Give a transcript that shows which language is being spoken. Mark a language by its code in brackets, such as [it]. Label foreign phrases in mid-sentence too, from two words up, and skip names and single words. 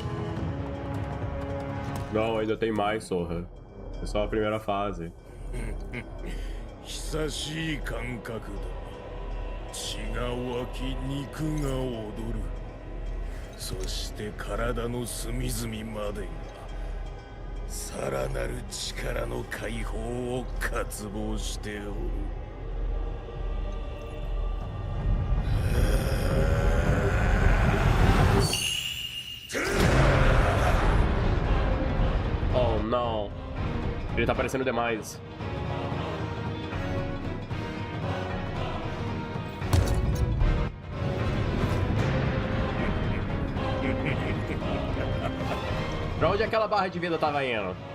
[pt] Não, ainda tem mais, Sorra. É só a primeira fase. [ja] 久しい感覚だ。血が湧き肉が踊る。そして体の隅々までがさらなる力の解放を渇望しておる。 [pt] Oh, não. Ele tá parecendo demais. Pra onde aquela barra de vida tava indo?